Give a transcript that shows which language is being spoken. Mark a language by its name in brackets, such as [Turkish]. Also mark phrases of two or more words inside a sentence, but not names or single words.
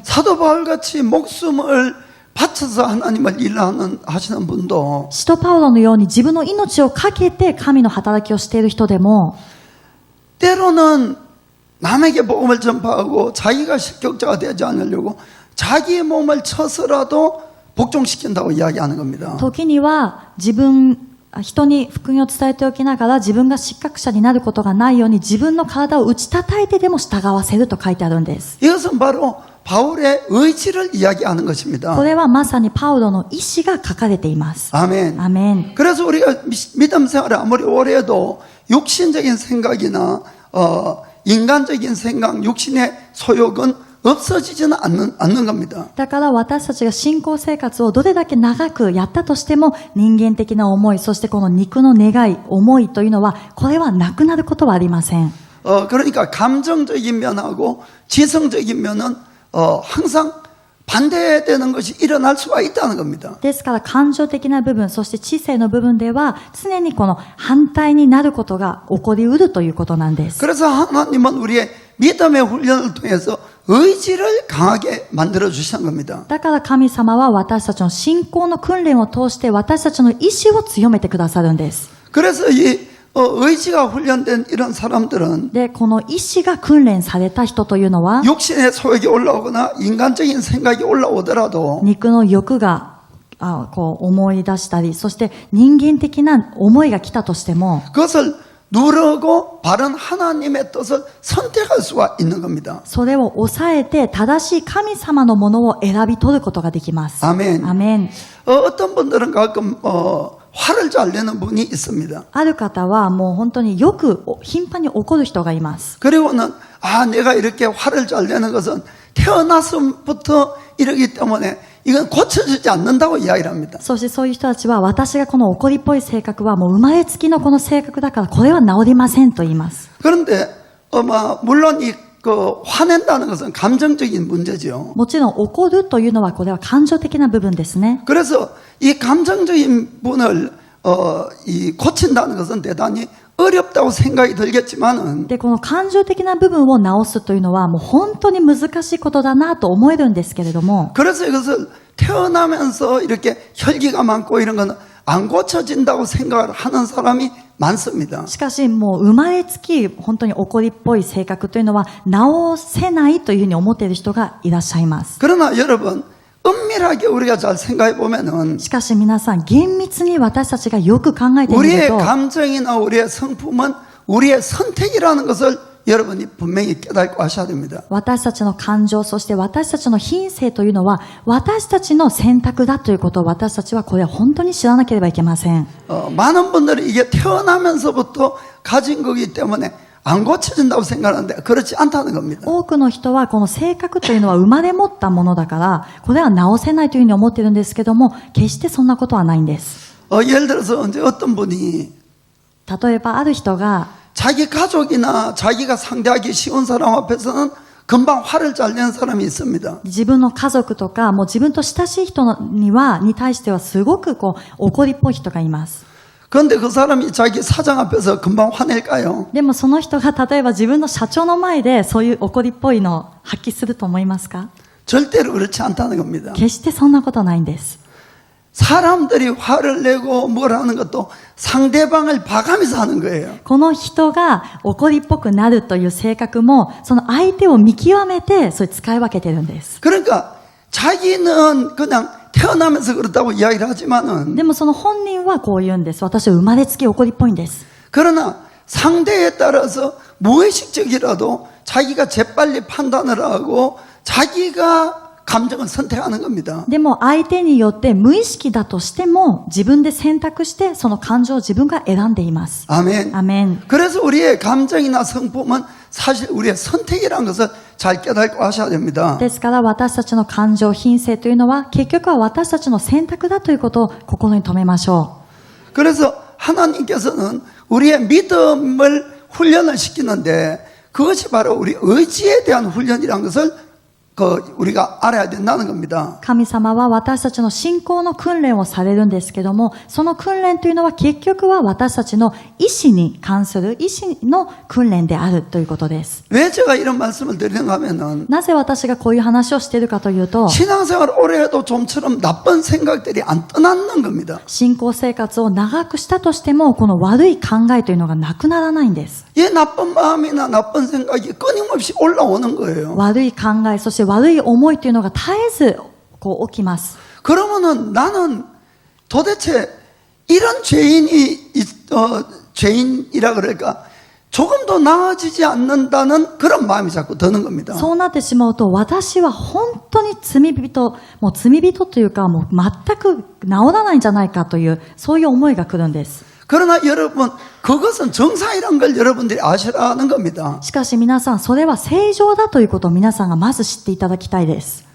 [Korean] 사도 바울같이 목숨을 바쳐서 하나님을 하시는 분도 [Japanese] 使徒パウロのように自分の命をかけて神の働きをしている人でも [Korean] 때로는 남에게 복음을 전파하고 자기가 실격자가 되지 않으려고 자기의 몸을 쳐서라도 복종시킨다고 이야기하는 겁니다. [Japanese] 時には人に福音を伝えておきながら自分が失格者になることがないように自分の体を打ち叩いてでも従わせると書いてあるんです。 [Korean] 이것은 바로 바울의 의지를 이야기하는 것입니다. [Japanese] これはまさにパウロの意志が書かれています。 [Korean] 아멘. [Japanese] アメン。 [Korean] 그래서 우리가 믿음 생활을 아무리 오래 해도 육신적인 생각이나 인간적인 생각, 육신의 소욕은 없어지지는 않는 겁니다. [Japanese] だから私たちが信仰生活をどれだけ長くやったとしても人間的な思い、そしてこの肉の願い、思いというのはこれはなくなることはありません。 [Korean] 그러니까 감정적인 면하고 지성적인 면은 항상 반대되는 것이 일어날 수가 있다는 겁니다. [Japanese] ですから感情的な部分、そして知性の部分では常にこの反対になることが起こりうるということなんです。 [Korean] 그래서 하나님은 우리의 믿음의 훈련을 통해서 의지를 강하게 만들어 주시는 겁니다. [Japanese] だから神様は私たちの信仰の訓練を通して私たちの意志を強めてくださるんです。 [Korean] 그래서 이 의지가 훈련된 이런 사람들은 [Japanese] で、この意志が訓練された人というのは [Korean] 육신의 소욕이 올라오거나 인간적인 생각이 올라오더라도 [Japanese] 肉の欲がこう思い出したり、そして人間的な思いが来たとしても [Korean] 그것을 누르고 바른 하나님의 뜻을 선택할 수가 있는 겁니다. [Japanese] それを抑えて正しい神様のものを選び取ることができます。 [Korean] 아멘. [Japanese] アメン。 [Korean] 어떤 분들은 가끔 화를 잘 내는 분이 있습니다. [Japanese] ある方はもう本当によく頻繁に怒る人がいます。 [Korean] 그리고는 내가 이렇게 화를 잘 내는 것은 태어나서부터 이러기 때문에 이건 고쳐지지 않는다고 이야기를 합니다. [Japanese] そしてそういう人たちは私がこの怒りっぽい性格はもう生まれつきのこの性格だからこれは治りませんと言います。 [Korean] 그런데 물론 화낸다는 것은 감정적인 문제죠. [Japanese] もちろん怒るというのはこれは感情的な部分ですね。 [Korean] 그래서 이 감정적인 분을 고친다는 것은 대단히 어렵다고 생각이 들겠지만은 [Japanese] で、この感情的な部分を直すというのはもう本当に難しいことだなと思えるんですけれども、 [Korean] 그래서 이것을 태어나면서 이렇게 혈기가 많고 이런 건 안 고쳐진다고 생각을 하는 사람이 많습니다. [Japanese] しかしもう生まれつき本当に怒りっぽい性格というのは直せないというふうに思っている人がいらっしゃいます。 [Korean] 그러나 여러분 은밀하게 우리가 잘 생각해 보면은 [Japanese] しかし皆さん厳密に私たちがよく考えてみる [Korean] 우리의 [Japanese] と [Korean] 감정이나 우리의 성품은 우리의 선택이라는 것을 여러분이 분명히 깨닫고 하셔야 됩니다. [Japanese] 私たちの感情、そして私たちの品性というのは私たちの選択だということを私たちはこれ本当に知らなければいけません。 [Korean] 많은 분들이 이게 태어나면서부터 가진 거기 때문에 안 고쳐진다고 생각하는데 그렇지 않다는 겁니다. [Japanese] 多くの人はこの性格というのは生まれ持ったものだからこれは直せないというふうに思っているんですけども、決してそんなことはないんです。 [Korean] 예를 들어서 이제 어떤 분이 [Japanese] 例えばある人が [Korean] 자기 가족이나 자기가 상대하기 쉬운 사람 앞에서는 금방 화를 잘 내는 사람이 있습니다. [Japanese] 自分の家族とかもう自分と親しい人に対してはすごく怒りっぽい人がいます。 [Korean] 그런데 그 사람이 자기 사장 앞에서 금방 화낼까요? [Japanese] でもその人が例えば自分の社長の前でそういう怒りっぽいのを発揮すると思いますか？ [Korean] 절대로 그렇지 않다는 겁니다. [Japanese] 決してそんなことないんです。 [Korean] 사람들이 화를 내고 뭘 하는 것도 상대방을 봐가면서 하는 거예요. [Japanese] この人が怒りっぽくなるという性格もその相手を見極めてそれ使い分けてるんです。 [Korean] 그러니까 자기는 그냥 태어나면서 그렇다고 이야기를 하지만은 [Japanese] でもその本人はこう言うんです。私は生まれつき怒りっぽいんです。 [Korean] 그러나 상대에 따라서 무의식적이라도 자기가 재빨리 판단을 하고 자기가 감정을 선택하는 겁니다. [Japanese] でも相手によって無意識だとしても自分で選択してその感情を自分が選んでいます。 [Korean] 아멘. [Japanese] アメン。 [Korean] 그래서 우리의 감정이나 성품은 사실 우리의 선택이라는 것을 잘 깨닫고 하셔야 됩니다. [Japanese] ですから私たちの感情、品性というのは結局は私たちの選択だということを心に留めましょ [Korean] 그래서 하나님께서는 우리의 믿음을 훈련을 시키는데 그것이 바로 우리 의지에 대한 훈련이라는 것을 우리가 알아야 된다는 겁니다. [Japanese] 神様は私たちの信仰の訓練をされるんですけども、その訓練というのは結局は私たちの意志に関する意志の訓練であるということです。 [Korean] 왜 제가 이런 말씀을 드리는가 하면은 [Japanese] なぜ私がこういう話をしているかというと、 [Korean] 신앙생활 오래 해도 좀처럼 나쁜 생각들이 안 떠나는 겁니다. [Japanese] 信仰生活を長くしたとしても、この悪い考えというのがなくならないんです。 [Korean] 이 나쁜 마음이나 나쁜 생각이 끊임없이 올라오는 거예요. [Japanese] 悪い考え、そして悪い思いというのが絶えずこう起きます。 [Korean] 그러면은 나는 도대체 이런 죄인이라 그럴까 조금도 나아지지 않는다는 그런 마음이 자꾸 드는 겁니다. [Japanese] そうなってしまうと、私は本当に罪人というか、もう全く治らないんじゃないかという、そういう思いが来るんです。 [Korean] 그러나 여러분, 그것은 정상이란 걸 여러분들이 아시라는 겁니다. [Japanese] しかし皆さん、それは正常だということを皆さんがまず知っていただきたいです。